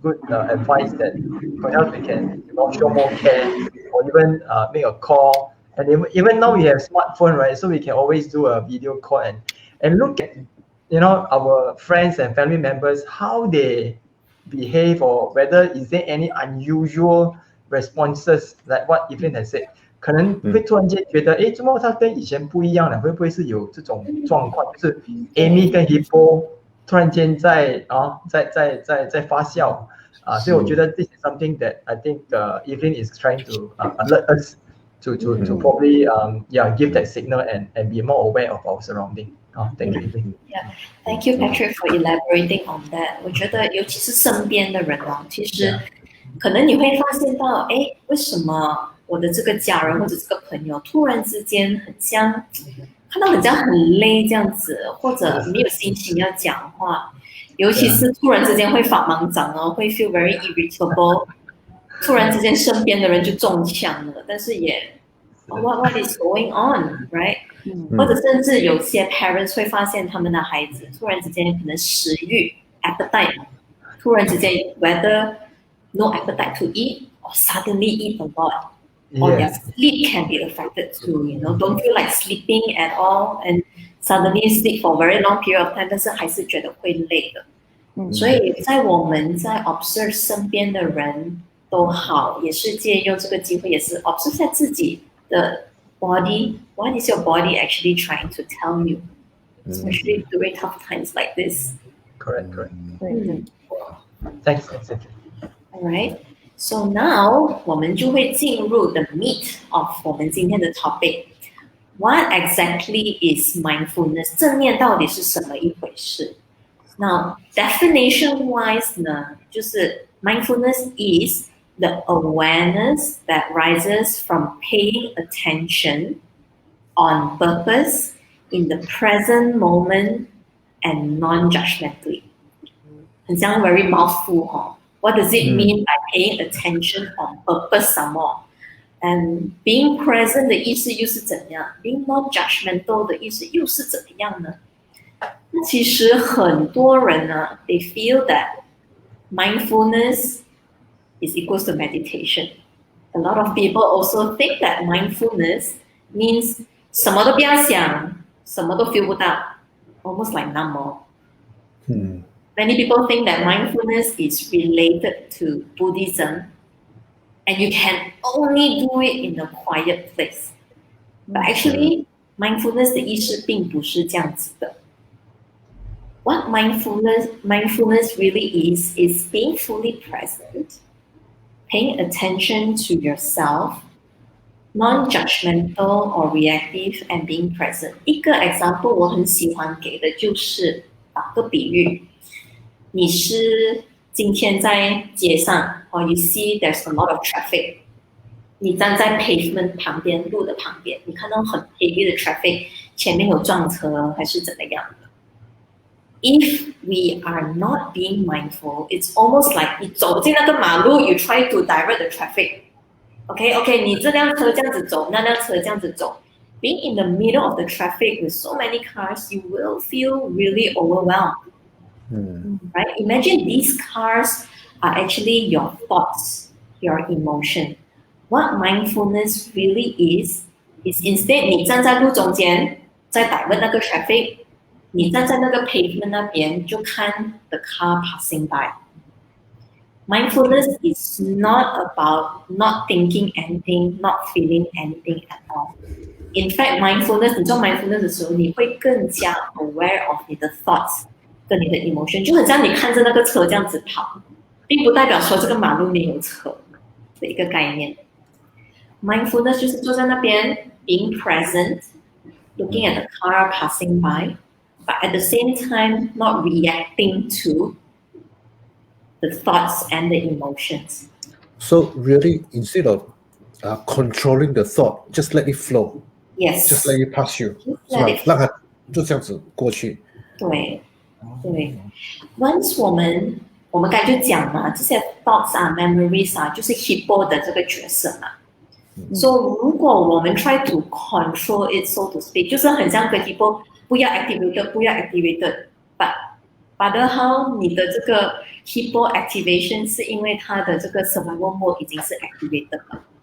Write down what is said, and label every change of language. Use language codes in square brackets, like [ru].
[en] advice that perhaps we can show more care or even make a call, and even now we have smartphone, right, so we can always do a video call and look at our friends and family members, how they behave, or whether is there any unusual responses, like what Evelyn has said. [zh] 可能会突然间觉得，怎么他跟以前不一样了？会不会是有这种状况？就是 Amy 跟 Hippo 突然间在发酵所以我觉得 [en] this is something that I think Evelyn is trying to alert us to probably give that signal and be more aware of our surrounding. Thank you, Evelyn. Yeah, thank you, Patrick, for elaborating on that. [zh] 我觉得尤其是身边的人其实可能你会发现到，为什么我的这个家人或者这个朋友突然之间很像看到很像很累这样子，或者没有心情要讲话，尤其是突然之间会发盲长会 [en] feel very irritable， [zh] 突然之间身边的人就中枪了，但是也 [en] what is going on, right？ [zh] 或者甚至有些 parents 会发现他们的孩子突然之间可能食欲 [en] appetite 突然之间 whether no appetite to eat or suddenly eat a lot, or their sleep can be affected too, don't feel like sleeping at all and suddenly sleep for a very long period of time, [zh] 但是还是觉得会累的。所以在我们在 observe 身边的人都好，也是借用这个机会，也是 observe 在自己的 body. [en] What is your body actually trying to tell you, especially during tough times like this? Correct. Thanks. Alright, so now [zh] 我们就会进入 [en] the meat of [zh] 我们今天的 [en] topic. What exactly is mindfulness? [zh] 正念到底是什么一回事？ [en] Now, definition wise 呢，就是 mindfulness is the awareness that rises from paying attention on purpose in the present moment and non-judgmentally. [zh] 很像 [en] very mouthful What does it mean by paying attention on purpose some more? And being present [zh] 的意思又是怎样？ [en] Being non-judgmental [zh] 的意思又是怎么样呢？那其实很多人呢 [en] they feel that mindfulness is equals to meditation. A lot of people also think that mindfulness means [zh] 什么都不要想，什么都 feel 不到 [en] almost like numb. Many people think that mindfulness is related to Buddhism, and you can only do it in a quiet place. But actually, mindfulness [zh] 的意思并不是这样子的。 [en] what mindfulness really is being fully present, paying attention to yourself, non-judgmental or reactive, and being present. [zh] 一个 example 我很喜欢给的就是打个比喻，你是今天在街上 [en] or you see there's a lot of traffic， [zh] 你站在 pavement 旁边，路的旁边，你看到很 heavy 的 traffic， 前面有撞车还是怎么样的。 [en] If we are not being mindful, it's almost like [zh] 你走进那个马路 [en] you try to divert the traffic. [zh] Okay, 你这辆车这样子走，那辆车这样子走。 [en] Being in the middle of the traffic with so many cars, you will feel really overwhelmed. Right? Imagine these cars are actually your thoughts, your emotion. What mindfulness really is instead [zh] 你站在路中间，在divert那个 traffic， 你站在那个 pavement 那边就看 [en] the car passing by. Mindfulness is not about not thinking anything, not feeling anything at all. In fact, mindfulness [zh] 你做 mindfulness 的时候，你会更加 [en] aware of [zh] 你的 thoughts 跟你的 emotion， 就很像你看着那个车这样子跑，并不代表说这个马路没有车的一个概念。 [en] Mindfulness [zh] 就是坐在那边 [en] being present, looking at the car passing by, but at the same time not reacting to the thoughts and the emotions. So really, instead of controlling the thought, just let it flow. Yes. Just let it pass you. [zh] 是吧？让它就这样子过去。对。 Once 我们刚才就讲嘛，这些 thoughts 啊 ，memories 啊，就是 hippo 的这个角色嘛。 So 如果我们 [en] try to control it, so to speak， [zh] 就是很像跟 hippo 不要 activated，but 的好，你的这个 hippo activation 是因为它的这个 survival mode 已经是 activated 了。